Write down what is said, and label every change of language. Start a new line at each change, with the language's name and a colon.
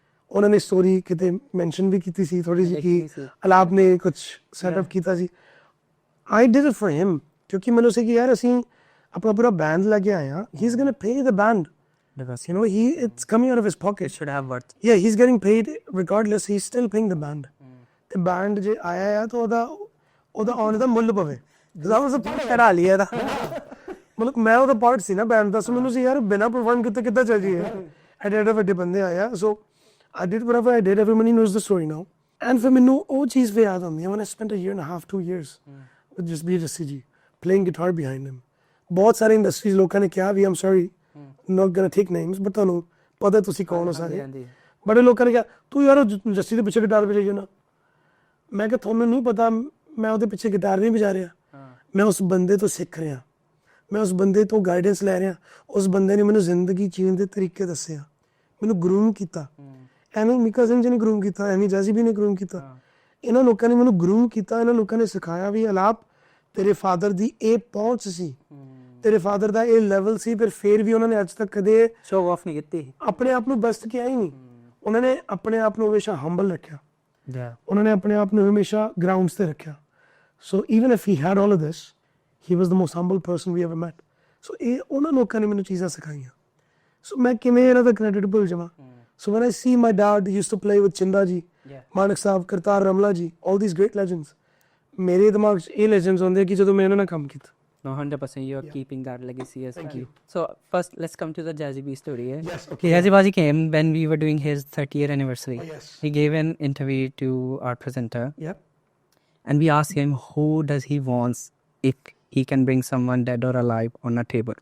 Punjabi: ਉਹਨਾਂ ਨੇ ਸਟੋਰੀ ਕਿਤੇ ਮੈਂਸ਼ਨ ਵੀ ਕੀਤੀ ਸੀ ਥੋੜੀ ਜਿਹੀ ਕਿ ਅਲਾਪ ਨੇ ਕੁਝ ਸੈਟਅਪ ਕੀਤਾ ਸੀ।
English: I did it for him
Punjabi: ਕਿਉਂਕਿ ਮੈਨੂੰ ਸੀ ਕਿ ਯਾਰ ਅਸੀਂ ਆਪਣਾ ਪੂਰਾ ਬੈਂਡ ਲੈ ਕੇ ਆਏ ਹਾਂ।
English: He's going to pay the band. You know, it's coming out of his pocket. Should have worth. Yeah, he's getting paid regardless. He's still paying the band.
Punjabi: ਤੇ band ਜੇ ਆਇਆ ਆ ਤਾਂ ਉਹਦਾ ਆਉਣ ਦਾ ਮੁੱਲ ਪਵੇ।
English: That was a part
Punjabi: ਕਰਾ ਲਿਆ ਇਹਦਾ। ਮਤਲਬ ਮੈਂ ਉਹਦਾ ਪਾਰਟ ਸੀ ਨਾ ਬੈਂਡ ਦਾ, ਸੋ ਮੈਨੂੰ ਸੀ ਯਾਰ ਬਿਨਾਂ ਪਰਫਾਰਮ ਕੀਤੇ ਕਿੱਦਾਂ ਚੱਲ ਜੀਏ। ਐਡੇ ਵੱਡੇ ਬੰਦੇ ਆਇਆ, ਸੋ
English: I did whatever I did. Everybody knows the story now. And for me,
Punjabi: ਉਹ ਚੀਜ਼ ਵੀ ਯਾਦ ਆਉਂਦੀ ਹੈ
English: when I spent a year and a half, 2 years with Jasbir Jassi ji, playing guitar behind him.
Punjabi: ਬਹੁਤ ਸਾਰੇ ਇੰਡਸਟਰੀਜ਼ ਲੋਕਾਂ ਨੇ ਕਿਹਾ ਵੀ
English: I'm sorry, not gonna take names, but
Punjabi: ਤੁਹਾਨੂੰ ਪਤਾ ਤੁਸੀਂ ਕੌਣ ਹੋ ਸਾਰੇ। ਬੜੇ ਲੋਕਾਂ ਨੇ ਕਿਹਾ ਤੂੰ ਯਾਰ ਜੱਸੀ ਦੇ ਪਿੱਛੇ ਗਿਟਾਰ ਵਜਾਈ ਨਾ। ਮੈਂ ਕਿਹਾ ਤੁਹਾਨੂੰ ਨਹੀਂ ਪਤਾ, ਮੈਂ ਉਹਦੇ ਪਿੱਛੇ ਗਿਟਾਰ ਨਹੀਂ ਵਜਾ ਰਿਹਾ, ਮੈਂ ਉਸ ਬੰਦੇ ਤੋਂ ਸਿੱਖ ਰਿਹਾ, ਮੈਂ ਉਸ ਬੰਦੇ ਤੋਂ ਗਾਈਡੈਂਸ ਲੈ ਰਿਹਾ। ਉਸ ਬੰਦੇ ਨੇ ਮੈਨੂੰ ਜ਼ਿੰਦਗੀ ਜੀਣ ਦੇ ਤਰੀਕੇ ਦੱਸਿਆ, ਮੈਨੂੰ ਗਰੂਮ ਕੀਤਾ। ਐਵੇਂ ਮੀਕਾ ਸਿੰਘ ਜੀ ਨੇ ਗਰੂਮ ਕੀਤਾ, ਐਵੇਂ ਜੈਜ਼ੀ ਬੀ ਨੇ ਗਰੂਮ ਕੀਤਾ। ਇਹਨਾਂ ਲੋਕਾਂ ਨੇ ਮੈਨੂੰ ਗਰੂਮ ਕੀਤਾ, ਇਹਨਾਂ ਲੋਕਾਂ ਨੇ ਸਿਖਾਇਆ ਵੀ ਅਲਾਪ ਤੇਰੇ ਫਾਦਰ ਦੀ ਇਹ ਪਹੁੰਚ ਸੀ, ਤੇਰੇ ਫਾਦਰ ਦਾ ਇਹ ਲੈਵਲ ਸੀ, ਫਿਰ ਵੀ ਉਹਨਾਂ ਨੇ ਅੱਜ ਤੱਕ ਕਦੇ ਸ਼ੋ ਆਫ ਨਹੀਂ ਕੀਤੀ, ਆਪਣੇ ਆਪ ਨੂੰ ਬਸਟ ਕਿਹਾ ਹੀ ਨਹੀਂ। ਉਹਨਾਂ ਨੇ ਆਪਣੇ ਆਪ ਨੂੰ ਹਮੇਸ਼ਾ ਹੰਬਲ ਰੱਖਿਆ, ਉਹਨਾਂ ਨੇ ਆਪਣੇ ਆਪ ਨੂੰ ਹਮੇਸ਼ਾ ਗਰਾਊਂਡਸ ਤੇ ਰੱਖਿਆ।
English: So even if he had all of this, he was the most humble person we ever met.
Punjabi: ਸੋ ਇਹ ਉਹਨਾਂ ਲੋਕਾਂ ਨੇ ਮੈਨੂੰ ਚੀਜ਼ਾਂ ਸਿਖਾਈਆਂ। ਸੋ ਮੈਂ ਕਿਵੇਂ ਇਹਨਾਂ ਦਾ ਕ੍ਰੈਡਿਟ ਭੁੱਲ ਜਾਵਾਂ।
English: So when I see my dad, he used to play with Chinda ji, Manak Saab, Kartar Ramla ji, all these great legends.
Punjabi: ਮੇਰੇ ਦਿਮਾਗ 'ਚ ਇਹ legends ਹੁੰਦੇ ਕਿ ਜਦੋਂ ਮੈਂ ਇਹਨਾਂ ਨਾਲ ਕੰਮ ਕੀਤਾ।
English: No, 100% you are keeping that legacy as well. Thank you. So first, let's come to the Jazzy B story. Yes, okay. Jazzy Baji came when we were doing his 30th anniversary. Oh, yes. He gave an interview to our presenter. Yep. And we asked him who does he wants if he can bring someone dead or alive on a table.